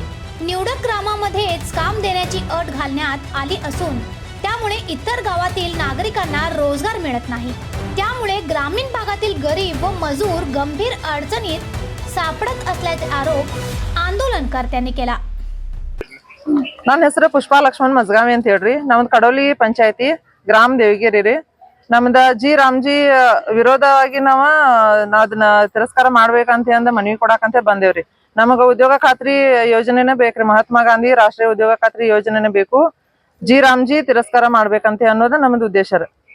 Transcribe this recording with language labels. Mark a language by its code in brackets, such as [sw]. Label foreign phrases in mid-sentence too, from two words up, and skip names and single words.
[mr] निवडक ग्रामामध्येच काम देण्याची अट घालण्यात आली असून त्यामुळे इतर गावातील नागरिकांना रोजगार मिळत नाही। त्यामुळे ग्रामीण भागातील गरीब व मजूर गंभीर अडचणीत सापडत असल्याचे आरोप आंदोलनकर्त्यांनी केला। [kn] ನನ್ನ ಹೆಸರು ಪುಷ್ಪಾ ಲಕ್ಷ್ಮಣ್ ಮಜ್ಗಾವಿ ಅಂತ ಹೇಳ್ರಿ। ನಮ್ದು ಕಡೋಲಿ ಪಂಚಾಯತಿ ಗ್ರಾಮ ದೇವಗಿರಿ ರೀ। ನಮ್ದ ಜಿ ರಾಮ್ಜಿ ವಿರೋಧವಾಗಿ ಅದನ್ನ ತಿರಸ್ಕಾರ ಮಾಡ್ಬೇಕಂತ ಅಂದ ಮನವಿ ಕೊಡಾಕಂತ ಬಂದೇವ್ರಿ। ನಮಗ ಉದ್ಯೋಗ ಖಾತ್ರಿ ಯೋಜನೆನೇ ಬೇಕ್ರಿ, ಮಹಾತ್ಮ ಗಾಂಧಿ ರಾಷ್ಟ್ರೀಯ ಉದ್ಯೋಗ ಖಾತ್ರಿ ಯೋಜನೆನೇ ಬೇಕು, ಜಿ ರಾಮ್ಜಿ ತಿರಸ್ಕಾರ ಮಾಡ್ಬೇಕಂತ ಅನ್ನೋದು ನಮ್ದು ಉದ್ದೇಶ ರೀ।